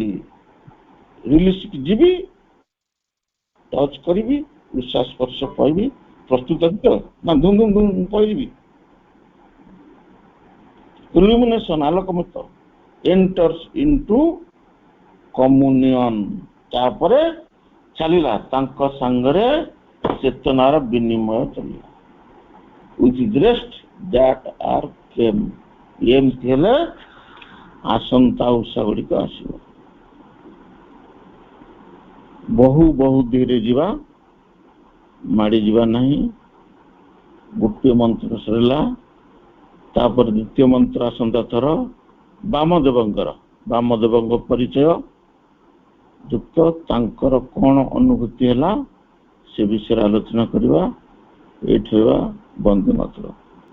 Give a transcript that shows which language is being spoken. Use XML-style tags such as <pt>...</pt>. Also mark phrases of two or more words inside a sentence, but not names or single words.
<or>ରିଲିଜ ଯିବି, ଟଚ୍ କରିବି, ଉଷା ସ୍ପର୍ଶ ପାଇବି, ପ୍ରସ୍ତୁତ ନା ଧୁମ ଧୁମ ଧୁମ ପଳେଇବି। ଇଲ୍ୟୁମିନେସନ, ଆଲୋକମତ।</or> <en>enters into communion</en> <or>ତାପରେ ଚାଲିଲା ତାଙ୍କ ସାଙ୍ଗରେ ଚେତନାର ବିନିମୟ ଚାଲିଲା</or> <en>with rest that are came</en> <or>ଏମିତି ହେଲେ ଆସନ୍ତା ଉଷା ଗୁଡ଼ିକ ଆସିବ ବହୁ ଧୀରେ ଯିବା ମାଡ଼ି ଯିବା ନାହିଁ ଗୋଟିଏ ମନ୍ତ୍ର ସରିଲା ତାପରେ ଦ୍ୱିତୀୟ ମନ୍ତ୍ର ଆସନ୍ତା ଥର ବାମଦେବଙ୍କ ପରିଚୟ ଯୁକ୍ତ ତାଙ୍କର କଣ ଅନୁଭୂତି ହେଲା ସେ ବିଷୟରେ ଆଲୋଚନା କରିବା ଏଇଠି ବନ୍ଦେ ମାତରମ୍।</or>